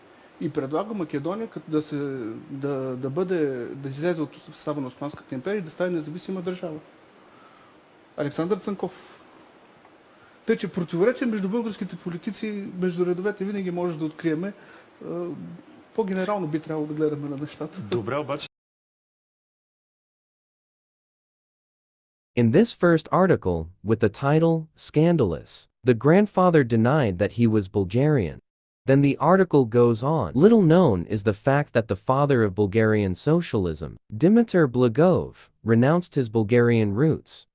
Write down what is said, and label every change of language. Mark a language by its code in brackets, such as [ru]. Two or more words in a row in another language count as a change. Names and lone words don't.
[bg] И предлага Македония да излезе от състава на Османската империя и да стане независима държава. Александър Цанков. Тъй, че противоречие между българските политици, между редовете винаги може да откриеме. По-генерално би трябвало да гледаме на нещата. Добре, обаче. [en] In this first article, with the title, Scandalous, the grandfather denied that he was Bulgarian. Then the article goes on. Little known is the fact that the father of Bulgarian socialism, Dimitar Blagov, renounced his Bulgarian roots.